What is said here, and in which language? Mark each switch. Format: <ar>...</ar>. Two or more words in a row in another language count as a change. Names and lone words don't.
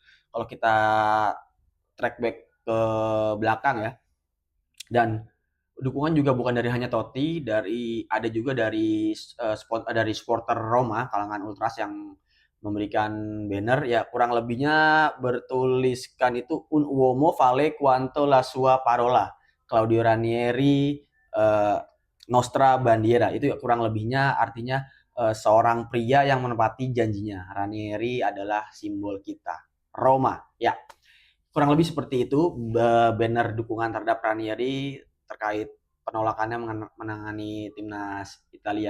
<id>Kalau kita track back ke belakang ya. Dan dukungan juga bukan dari hanya Totti, ada juga dari supporter Roma, kalangan ultras yang memberikan banner ya kurang lebihnya bertuliskan itu</id> <it>un uomo vale quanto la sua parola.</it> <id>Claudio Ranieri</id> <it>Nostra Bandiera</it> <id>itu ya kurang lebihnya artinya seorang pria yang menepati janjinya. Ranieri adalah simbol kita. Roma. Ya, kurang lebih seperti itu banner dukungan terhadap Ranieri terkait penolakannya menangani timnas Italia.</id>